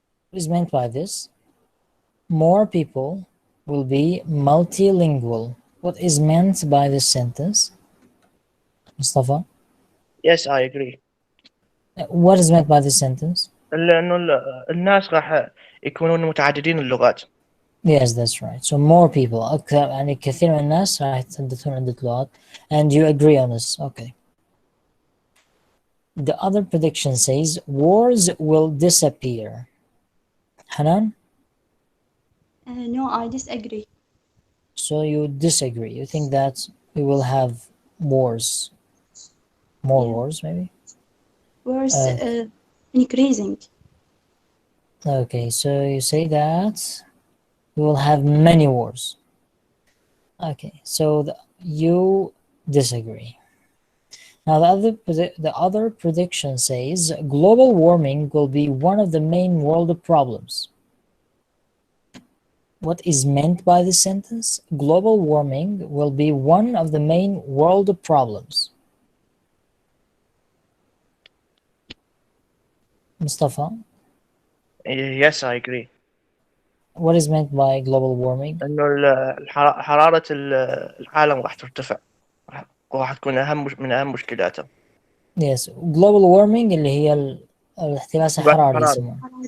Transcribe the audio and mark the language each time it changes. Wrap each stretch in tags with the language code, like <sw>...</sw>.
<en>What is meant by this? More people will be multilingual. What is meant by this sentence? Mustafa, Yes, I agree. what is meant by this sentence?</en> <ar>لأنه الناس راح يكونون متعددين اللغات.</ar> <en>Yes, that's right. So more people.</en> <ar>أكثر يعني كثير من الناس راح يتحدثون عدة لغات.</ar> <en>And you agree on this. Okay. The other prediction says wars will disappear. Hanan? No, I disagree. So you disagree. You think that we will have wars. More Yeah. wars, maybe? Wars increasing. Okay, so you say that we will have many wars. Okay, so you disagree. Now the other prediction says global warming will be one of the main world problems. What is meant by this sentence? Global warming will be one of the main world problems. Mustafa, Yes, I agree. what is meant by global warming?</en> <ar>إنه حرارة العالم راح ترتفع. وراح تكون من أهم مشكلاته.</ar> <en>Yes, global warming</en> <ar>اللي هي الاحتباس الحراري يسمونه.</ar>